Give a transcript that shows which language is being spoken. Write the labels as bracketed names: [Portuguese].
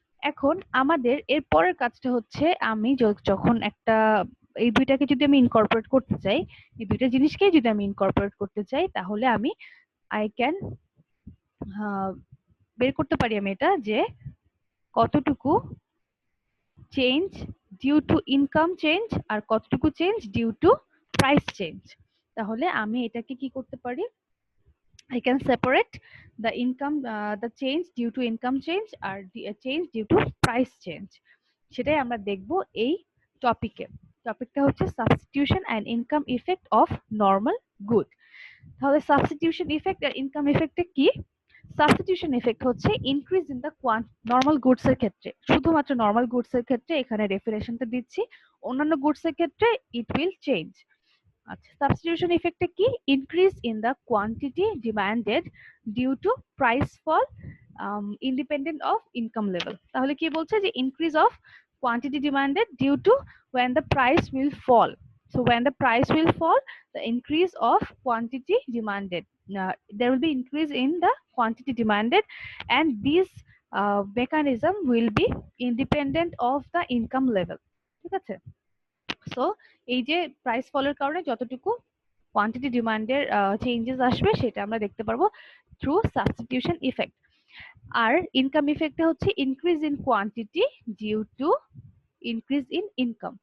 [Bangla] এখন আমাদের এর পরের কাজটা হচ্ছে, আমি যখন একটা এই দুইটাকে যদি আমি ইনকর্পোরেট করতে চাই, এই দুইটা জিনিসকে যদি আমি ইনকর্পোরেট করতে চাই, তাহলে আমি [English] I can [Bangla] বের করতে পারি আমি এটা যে কতটুকু change [English] due to income change [Bangla] আর কতটুকু change [English] Due to price change. [Bangla] তাহলে আমি এটাকে কি করতে পারি, [English] I can separate the income, the change due to income change [Bangla] আর [English] change due to price change। [Bangla] সেটাই আমরা দেখব এই টপিকে। টপিকটা হচ্ছে substitution and income effect of normal good. তাহলে সাবস্টিটিউশন ইফেক্ট আর ইনকাম ইফেক্টটা কি? সাবস্টিটিউশন ইফেক্ট হচ্ছে [English] increase in the normal goods [Bangla] এর ক্ষেত্রে, শুধুমাত্র নর্মাল গুডস এর ক্ষেত্রে এখানে ডেফিনেশনটা দিচ্ছি, অন্যান্য গুডস এর ক্ষেত্রে [English] It will change. [Bangla] আচ্ছা, সাবস্টিটিউশন ইফেক্টে কি? [English] Increase in the quantity demanded due to price fall independent of income level. [Bangla] তাহলে কি বলছে যে [English] Increase of quantity demanded due to when the price will fall. So when the price will fall, the increase of quantity demanded, there will be increase in the quantity demanded, and this mechanism will be independent of the income level. [Bangla] ঠিক আছে? So এই যে price ফলের কারণে যতটুকু quantity ডিমান্ডের changes আসবে সেটা আমরা দেখতে পারবো থ্রু সাবস্টিটিউশন ইফেক্ট। আর ইনকাম ইফেক্টে হচ্ছে [English] Increase in quantity due to increase in income.